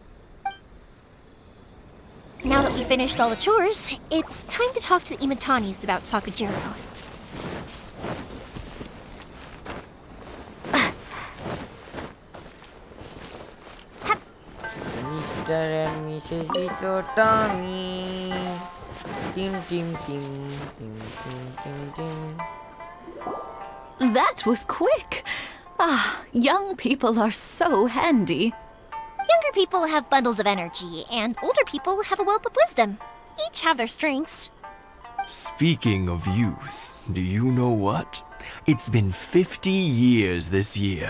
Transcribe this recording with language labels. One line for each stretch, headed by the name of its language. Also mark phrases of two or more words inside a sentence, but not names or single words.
English: Now that we finished all the chores, it's time to talk to the Imatanis about Sakujiro. Mr. and Mrs. Itotami. Tim, tim, tim, tim, tim, tim, tim. That was quick. Young people are so handy. Younger people have bundles of energy, and older people have a wealth of wisdom. Each have their strengths. Speaking of youth, do you know what? It's been 50 years this year.